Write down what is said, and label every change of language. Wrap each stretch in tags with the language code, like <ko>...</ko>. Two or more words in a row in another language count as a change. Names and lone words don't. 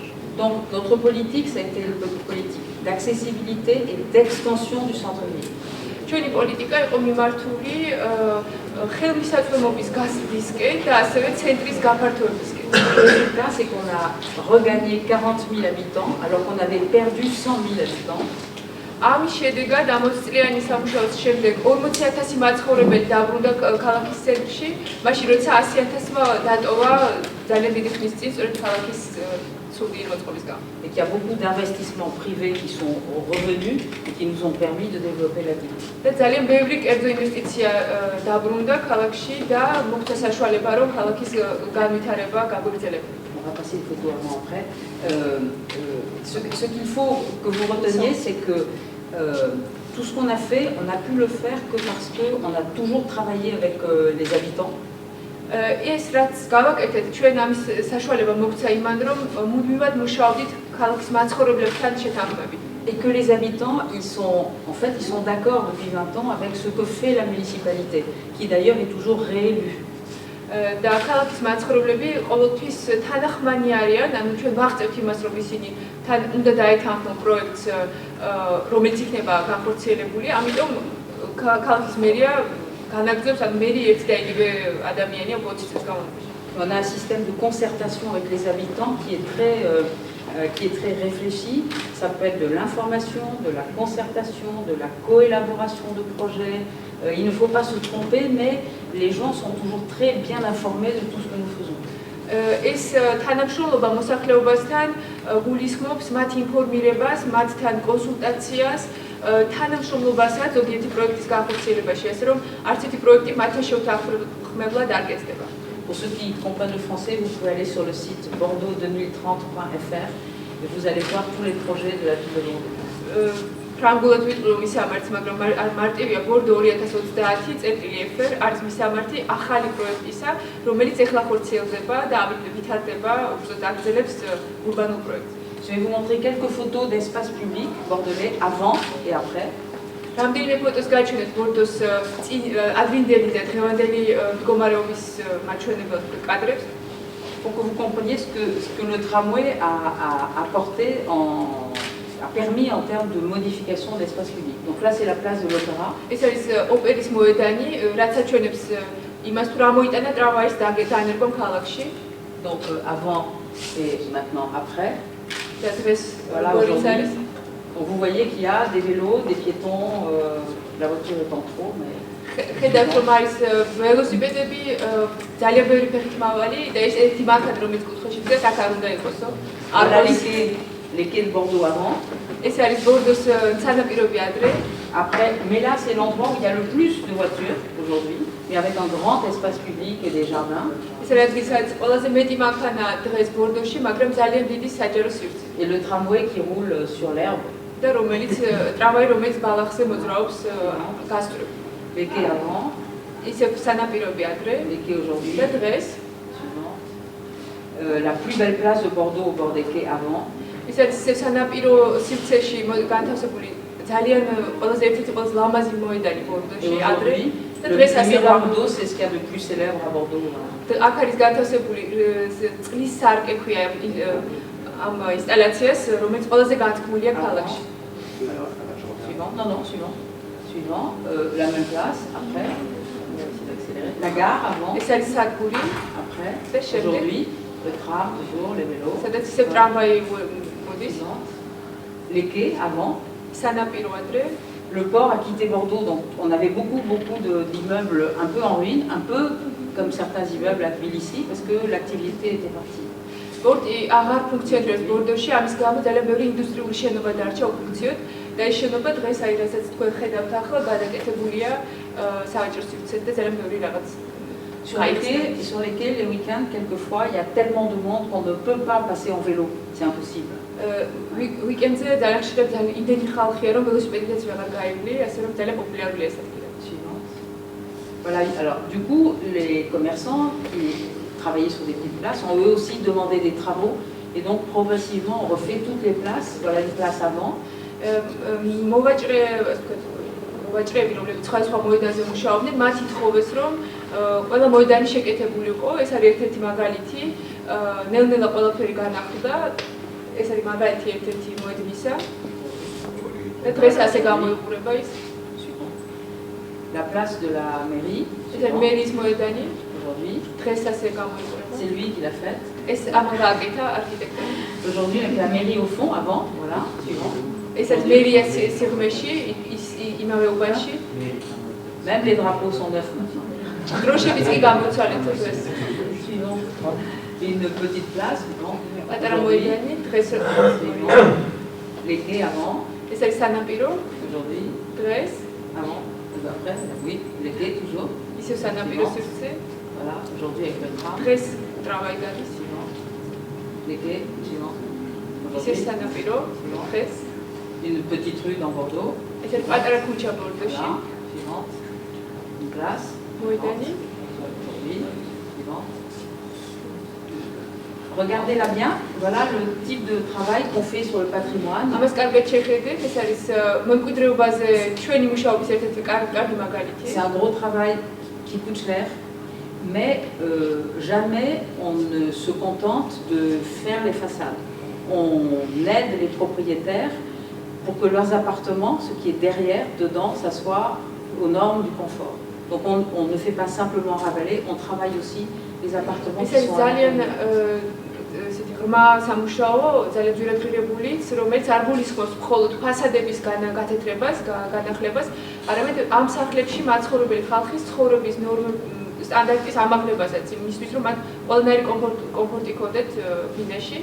<fr>Donc, notre politique, ça a été une politique d'accessibilité et d'extension du centre-ville.</fr> <ka>ჩვენი პოლიტიკა იყო მიმართული ხელმისაწვდომობის გაზრდისკენ და ასევე ცენტრის გაფართოებისკენ.</ka> <fr>Le résultat, c'est qu'on a regagné 40 000 habitants alors qu'on avait perdu 100 000 habitants.</fr> <ka>ამის შედეგად 60 წლიანი სამუშაოს შემდეგ 40,000 მაცხოვრებელი დაბრუნდა ქალაქის ცენტრში, მაშინ როცა 100,000-მა დატოვა ძალიან დიდი ხნის წინ სწორედ ქალაქის ცუდი მოწყობის გამო.</ka> <fr>Et qu'il y a beaucoup d'investissements privés qui sont revenus et qui nous ont permis de développer la ville.</fr> <ka>და ძალიან ბევრი კერძო ინვესტიცია დაბრუნდა ქალაქში და მოხდა საშუალება, რომ ქალაქის განვითარება გაგვაგრძელება.</ka> <fr>On va passer une photo avant-après. Ce qu'il faut que vous reteniez, c'est que tout ce qu'on a fait, on a pu le faire que parce qu'on a toujours travaillé avec les habitants.</fr> <ka>ეს რაც გავაკეთეთ, ჩვენ ამის საშუალება მოგვცა იმან, რომ მუდმივად მუშაობდით ქალაქის მაცხოვრებლებთან შეთანხმებით.</ka> <fr>Et que les habitants, ils sont d'accord depuis 20 ans avec ce que fait la municipalité, qui d'ailleurs est toujours réélue.</fr> <ka>და ქალაქის მაცხოვრებლები ყოველთვის თანახმანი არიან, ანუ ჩვენ ვაღწევთ იმას, რომ ისინი თან უნდა დაეთანხმონ პროექტს, რომელიც იქნება განხორციელებული, ამიტომ ქალაქის მერია განაგრძობს, ანუ მერი ერთი და იგივე ადამიანია 20 წელს განმავლობაში.</ka> <fr>On a un système de concertation avec les habitants qui est très réfléchi. Ça peut être de l'information, de la concertation, de la coélaboration de projets. Il ne faut pas se tromper, mais les gens sont toujours très bien informés de tout ce que nous faisons.</fr> <ka>ეს თანამშრომლობა მოსახლეობასთან გულისხმობს მათ ინფორმირებას, მათთან კონსულტაციას, თანამშრომლობასაც ზოგიერთი პროექტის განხორციელებაში, ასე რომ არც ერთი პროექტი მათთან შევთანხმებლად არ კეთდება.</ka> <fr>Pour ceux qui comprennent le français, vous pouvez aller sur le site bordeaux2030.fr et vous allez voir tous les projets de la ville de Bordeaux.</fr> <ka>ფრანგულად ვიტყვი რომ მისამართი, მაგრამ არ მარტივია ბორდო 2030.fr არის მისამართი ახალი პროექტისა, რომელიც ეხლა ხორციელდება და ამით ვითარდება, უბრალოდ აგრძელებს ურბანულ პროექტს.</ka> <fr>Je vais vous montrer quelques photos d'espaces publics bordelais avant et après.</fr> <ka>რამდენიმე ფოტოს გაჩვენეთ ბორდოს ადრინდელი და დღევანდელი მდგომარეობის მაჩვენებელ კადრებს.</ka> <fr>Pour que vous compreniez ce que le tramway a apporté a permis en termes de modification de l'espace public. Donc là, c'est la place de l'Opéra.</fr> <ka>ეს არის ოპერის მოედანი, რაც აჩვენებს იმას, თუ რა მოიტანა ტრამვაის დანერგვა ქალაქში.</ka> <fr>Donc avant et maintenant après.</fr> <ka>და დღეს</ka> <fr>Voilà, aujourd'hui. Donc vous voyez qu'il y a des vélos, des piétons, la voiture est en trop, mais...</fr> <ka>ხედავთ რომ არის ველოსიპედები, ძალიან ბევრი ფეხით მავალი და ეს ერთი მანქანა რომელიც კუთხეში დგას, აქ არ უნდა იყოსო.</ka> <fr>Voilà les quais de Bordeaux avant.</fr> <ka>ეს არის ბორდოს სანაპიროები ადრე.</ka> <fr>Après, mais là c'est l'endroit où il y a le plus de voitures aujourd'hui, mais avec un grand espace public et des jardins.</fr> <ka>ეს არის ადგილსაც ყველაზე მეტი მანქანა დღეს ბორდოში, მაგრამ ძალიან დიდი საჯარო სივრცე.</ka> <fr>Et le tramway qui roule sur l'herbe.</fr> <ka>და რომელიც ტრამვაი რომელიც ბალახზე მოძრაობს გასწვრივ.</ka> <fr>Les quais avant.</fr> <ka>ისე სანაპიროები ადრე.</ka> <fr>Les quais aujourd'hui.</fr> <ka>და დღეს.</ka> <fr>La plus belle place de Bordeaux au bord des quais avant.</fr> <ka>ის არის სანაპირო სივრცეში განთავსებული ძალიან ყველაზე ერთ-ერთი ყველაზე ლამაზი მოედანი ბორდოში ადრე.</ka> <fr>Le miroir d'eau, c'est ce qu'il y a de plus célèbre à Bordeaux.</fr> <ka>აქ არის განთავსებული წყლის სარკე ქვია ამ ინსტალაციას, რომელიც ყველაზე განთქმულია ქალაქში.</ka> <fr>Suivant, non, suivant. Suivant, la même place, après. La gare avant.</fr> <ka>ეს არის სადგური.</ka> <fr>Après. Aujourd'hui, le tram, toujours, les vélos.</fr> <ka>სადაც ისევ ტრამვაი მოდის.</ka> <fr>Les quais avant.</fr> <ka>სანაპირო ადრე.</ka> <fr>Le port a quitté Bordeaux, donc on avait beaucoup d'immeubles un peu en ruine, un peu comme certains immeubles à Tbilissi, parce que l'activité était partie.</fr> <ka>სპორტი აღარ ფუნქციონირებს ბორდოში, ამის გამო ძალიან ბევრი ინდუსტრიული შენობა დარჩა უფუნქციოდ და ეს შენობა დღეს აი რასაც თქვენ ხედავთ ახლა გადაკეთებულია სავაჭრო სივრცეზე და ძალიან ბევრი რაღაც</ka> <fr>Sur les quais, les week-ends, quelquefois, il y a tellement de monde qu'on ne peut pas passer en vélo. C'est impossible.</fr> <ka>Week-endზე ძალიან ხშირად ძალიან იმდენი ხალხია, რომ ველოსიპედითაც ვეღარ გაივლი, ასე რომ ძალიან პოპულარულია ეს ადგილი.</ka> <fr>Voilà, alors du coup, les commerçants qui travaillaient sur des petites places ont eux aussi demandé des travaux et donc progressivement on refait toutes les places, voilà les places avant.</fr> <ka>მოვაჭრეები, რომლებიც სხვა მოედანზე მუშაობდნენ, მათ ითხოვეს, რომ ყველა მოედანი შეკეთებულიყო. ეს არის ერთ-ერთი მაგალითი. ნელ-ნელა ყველაფერი განახლდა. ეს არის მაგალითი ერთ-ერთი მოედნისა. და დღეს ასე გამოიყურება ის.</ka> <fr>La place de la mairie.</fr> <ka>ეს არის მერის მოედანი.</ka> <fr>Aujourd'hui.</fr> <ka>დღეს ასე გამოიყურება.</ka> <fr>C'est lui qui l'a faite.</fr> <ka>ეს ამან გააკეთა არქიტექტორი.</ka> <fr>Aujourd'hui avec la mairie au fond, avant, voilà, suivant.</fr> <ka>ეს არის მერია სიღრმეში, იმავე უბანში.</ka> <fr>Même les drapeaux sont neufs maintenant.</fr> <ka>დროშებიც კი გამოცვალეთ დღეს.</ka> <fr>Une petite place, bon.</fr> <ka>პატარა მოედანი, დღეს</ka> <fr>Les quais avant.</fr> <ka>ეს არის სანაპირო.</ka> <fr>Aujourd'hui.</fr> <ka>დღეს.</ka> <fr>Avant. Après, oui, les quais toujours.</fr> <ka>ისევ სანაპირო სივრცე.</ka> <fr>Voilà, aujourd'hui avec le tram.</fr> <ka>დღეს tramvai გადის.</ka> <fr>Les quais, suivant.</fr> <ka>ისევ სანაპირო. დღეს.</ka> <fr>Une petite rue dans Bordeaux.</fr> <ka>ეს არის პატარა ქუჩა ბორდოში.</ka> <fr>Suivante. Une place.</fr> <ka>მოედანი.</ka> <fr>Aujourd'hui. Suivant. Regardez-la bien, voilà le type de travail qu'on fait sur le patrimoine.</fr> <ka>ამას კარგად შეხედეთ, ეს არის მემკვიდრეობაზე ჩვენი მუშაობის ერთ-ერთი კარგი მაგალითი.</ka> <fr>C'est un gros travail qui coûte cher, mais jamais on ne se contente de faire les façades. On aide les propriétaires pour que leurs appartements, ce qui est derrière, dedans, ça soit aux normes du confort. Donc on ne fait pas simplement ravaler, on travaille aussi les appartements qui sont à l'intérieur.</fr> <ka>ესეთი ღრმა სამუშაო, ძალიან ძვირადღირებულიც, რომელიც არ გულისხმობს მხოლოდ ფასადების გათეთრებას, განახლებას, არამედ ამ სახლებში მაცხოვრებელი ხალხის ცხოვრების სტანდარტის ამაღლებასაც, იმისთვის, რომ მათ ყველანაირი კომფორტი ჰქონდეთ ბინაში.</ka>